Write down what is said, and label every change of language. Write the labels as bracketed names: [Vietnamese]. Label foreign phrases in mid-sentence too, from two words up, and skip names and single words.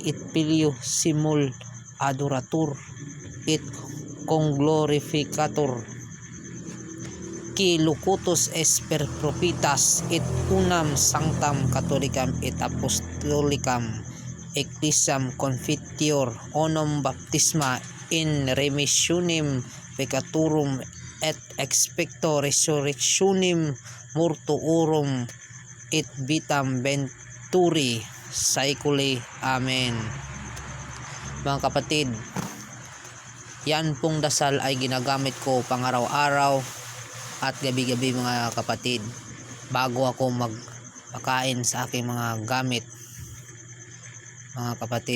[Latin] et Filio simul adoratur et conglorificatur, qui locutus es per profitas, et unam sanctam catholicam et apostolicam ecclesiam confiteor, onum baptisma in remissionem peccatorum, et expecto resurrectionem mortuorum, et vitam venturi saeculi. Amen. [Filipino] Mga kapatid, yan pong dasal ay ginagamit ko pang-araw-araw at gabi-gabi mga kapatid, bago ako magpakain sa aking mga gamit mga kapatid.